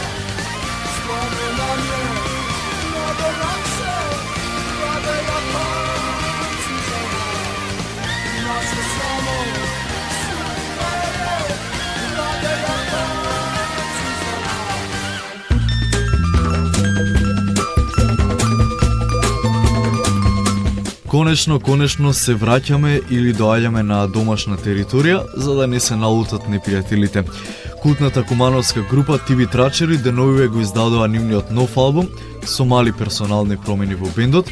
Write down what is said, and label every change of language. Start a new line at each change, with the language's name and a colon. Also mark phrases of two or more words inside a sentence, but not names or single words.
Serbian: Stvarno nam je mnogo lakše, rade Japanci za nas. Naše samo su ideje, rade Japanci za nas.
Macedonian: Конечно се враќаме или доаѓаме на домашна територија, за да не се налутат непријателите. Култната кумановска група Тиви Трачери деновиве го издадува нивниот нов албум со мали персонални промени во бендот.